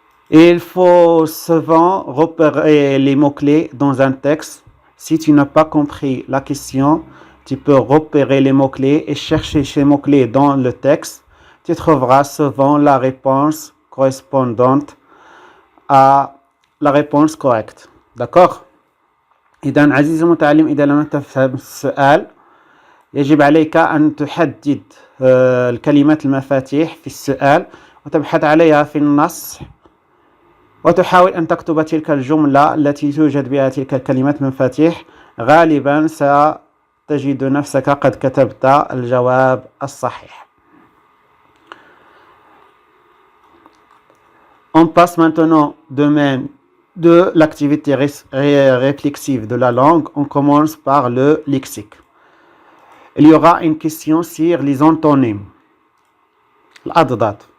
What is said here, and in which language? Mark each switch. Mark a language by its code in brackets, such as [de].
[fr] Il faut souvent repérer les mots-clés dans un texte. Si tu n'as pas compris la question, tu peux repérer les mots-clés et chercher ces mots-clés dans le texte. Tu trouveras souvent la réponse correspondante à la réponse correcte. D'accord? [ar] إذن عزيزي المتعلم إذا لم تفهم السؤال يجب عليك أن تحدد الكلمات المفاتيح في السؤال وتبحث عليها في النص وتحاول أن تكتب تلك الجملة التي توجد بها تلك الكلمات المفاتيح. غالبا ستجد نفسك قد كتبت الجواب الصحيح. [fr] On passe maintenant au domaine de l'activité réflexive de la langue. On commence par le lexique. Il y aura une question sur les antonymes. [ar] الأضداد.